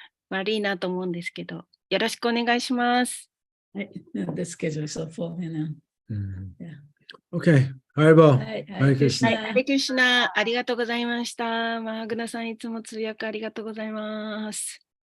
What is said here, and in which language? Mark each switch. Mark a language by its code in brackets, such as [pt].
[ja] 悪いなと思うんですけど、よろしくお願いします。はい。 [en] The schedule is so full, you know. Okay. Haribo. [ja] はい。ハレクリシナ。ハレクリシナ、ありがとうございました。マハグナさん、いつも通訳ありがとうございます。